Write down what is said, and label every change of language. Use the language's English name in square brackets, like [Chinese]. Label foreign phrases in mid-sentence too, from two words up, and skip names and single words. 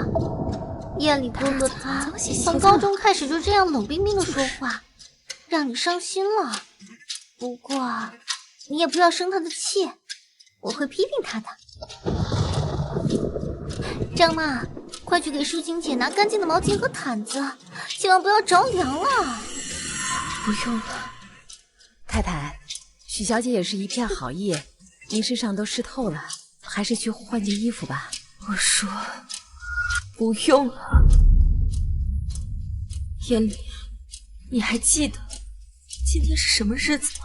[Chinese] 燕禮哥哥他從高中開始就這樣冷冰冰的說話，讓你傷心了。不過你也不要生他的氣，我會批評他的。張媽，快去給舒晴姐拿乾淨的毛巾和毯子，千萬不要着涼了。不用了。太太，許小姐也是一片好意，您身上都濕透了，還是去換件衣服吧。我說不用了。燕禮，你還記得今天是什麼日子嗎？